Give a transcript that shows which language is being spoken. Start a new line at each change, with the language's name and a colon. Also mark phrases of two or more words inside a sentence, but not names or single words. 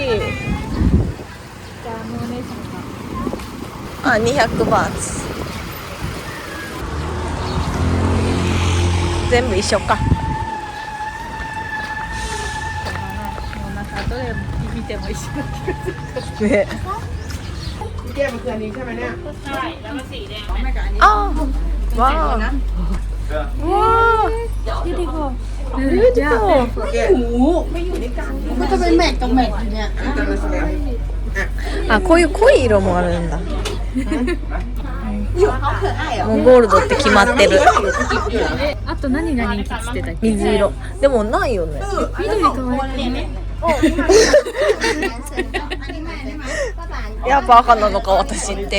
Japanese: じゃあもうお姉さんが。あ200バーツ全部一緒か。もうなんかどれ見ても一緒な気がする。ね
Thai: แก้มันคืออันนี้ใช่ไหมเนี่ย
Japanese: あーわーわー
English: beautiful beautiful
Thai: ก็จะเป็นแม็กกับแม็กอยู่เนี่ย
Japanese: あこういう濃い色もあるんだもうゴールドって決まってるあと何が人気っつってたっけ？水色でもないよね緑可愛いね。やっぱ赤なのか私って